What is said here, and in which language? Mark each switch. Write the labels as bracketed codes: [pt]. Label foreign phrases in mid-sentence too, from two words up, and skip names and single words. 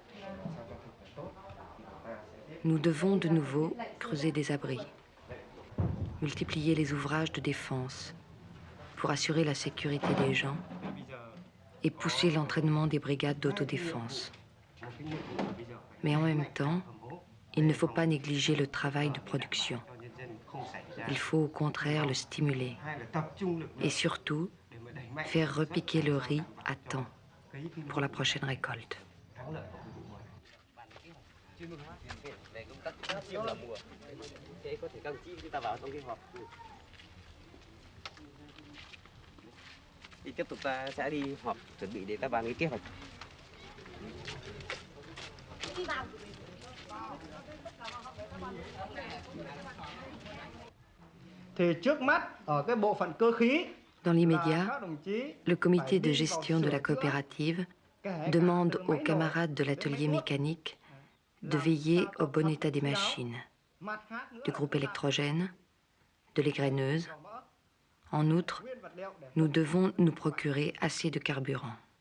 [fr] Nous devons de nouveau creuser des abris, multiplier les ouvrages de défense pour assurer la sécurité des gens et pousser l'entraînement des brigades d'autodéfense. Mais en même temps, il ne faut pas négliger le travail de production. Il faut au contraire le stimuler et surtout faire repiquer le riz à temps pour la prochaine récolte. [vi] Thì tiếp tục ta sẽ đi họp chuẩn bị để ta bàn cái kế hoạch. Thì trước mắt ở cái bộ phận cơ khí. [fr] Dans l'immédiat, le comité de gestion de la coopérative demande aux camarades de l'atelier mécanique de veiller au bon état des machines, du groupe électrogène, de l'égraineuse. En outre, nous devons nous procurer assez de carburant.